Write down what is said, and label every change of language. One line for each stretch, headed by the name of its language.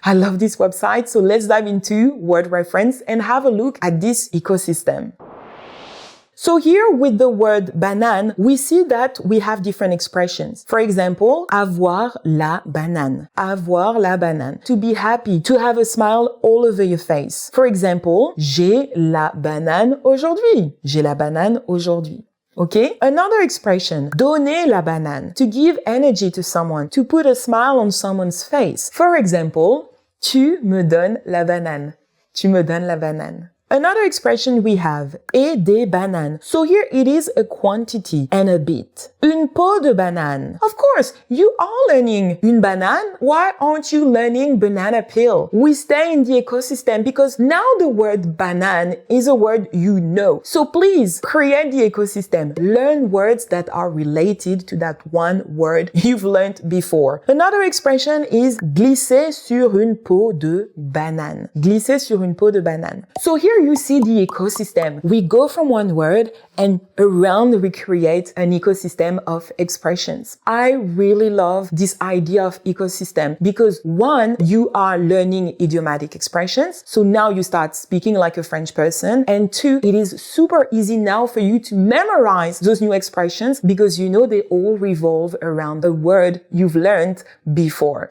English: I love this website, so let's dive into Word Reference and have a look at this ecosystem. So here with the word banane, we see that we have different expressions. For example,
French: avoir la banane. Avoir la banane.
English: To be happy, to have a smile all over your face. For example,
French: j'ai la banane aujourd'hui. J'ai la banane aujourd'hui.
English: Okay? Another expression,
French: donner la banane.
English: To give energy to someone, to put a smile on someone's face. For example,
French: tu me donnes la banane.
English: Tu me donnes la banane. Another expression we have,
French: et des bananes.
English: So here it is a quantity and a bit.
French: Une peau de banane.
English: Of course, you are learning une banane. Why aren't you learning banana peel? We stay in the ecosystem because now the word banane is a word you know. So please create the ecosystem. Learn words that are related to that one word you've learned before. Another expression is
French: glisser sur une peau de banane. Glisser sur une peau de banane.
English: So here you see the ecosystem. We go from one word and around we create an ecosystem of expressions. I really love this idea of ecosystem because one, you are learning idiomatic expressions. So now you start speaking like a French person. And two, it is super easy now for you to memorize those new expressions because you know they all revolve around a word you've learned before.